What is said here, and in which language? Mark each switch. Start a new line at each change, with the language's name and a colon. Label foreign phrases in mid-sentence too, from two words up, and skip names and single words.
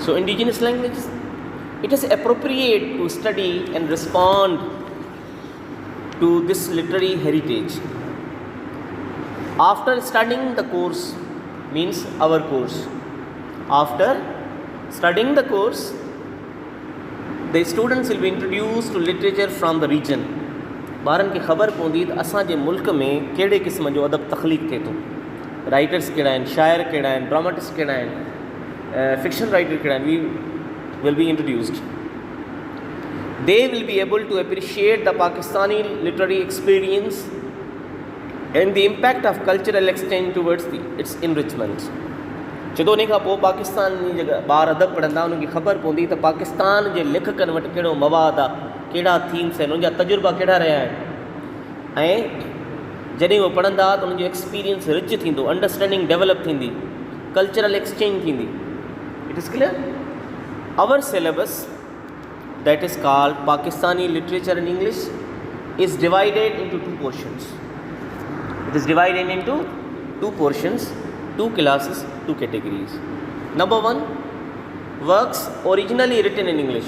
English: So, indigenous languages, it is appropriate to study and respond to this literary heritage. After studying the course, means our course, after studying the course, the students will be introduced to literature from the region.
Sindhi: ॿारनि खे ख़बर पवंदी त असांजे मुल्क में कहिड़े क़िस्म जो अदब तख़लीक़ थिए थो. राइटर्स कहिड़ा आहिनि, शाइर कहिड़ा आहिनि, ड्रामेटिस्ट कहिड़ा आहिनि,
English: fiction writer
Sindhi: कहिड़ा आहिनि.
English: We will be introduced. They will be able to appreciate the Pakistani literary experience and the impact of cultural exchange towards its enrichment.
Sindhi: जॾहिं उन खां पोइ पाकिस्तान जी जेका ॿार अदब पढ़ंदा उन्हनि खे ख़बर पवंदी त पाकिस्तान जे लेखकनि वटि कहिड़ो मवाद आहे, कहिड़ा थीम्स आहिनि, उनजा तजुर्बा कहिड़ा रहिया आहिनि. ऐं जॾहिं उहे पढ़ंदा त उन्हनि जो
English: experience rich
Sindhi: थींदो,
English: understanding develop
Sindhi: थींदी,
English: cultural exchange
Sindhi: थींदी.
English: It is clear? Our syllabus, that is called Pakistani Literature and English, is divided into two portions. It is divided into two portions, two classes, two categories. Number one, works originally written in English.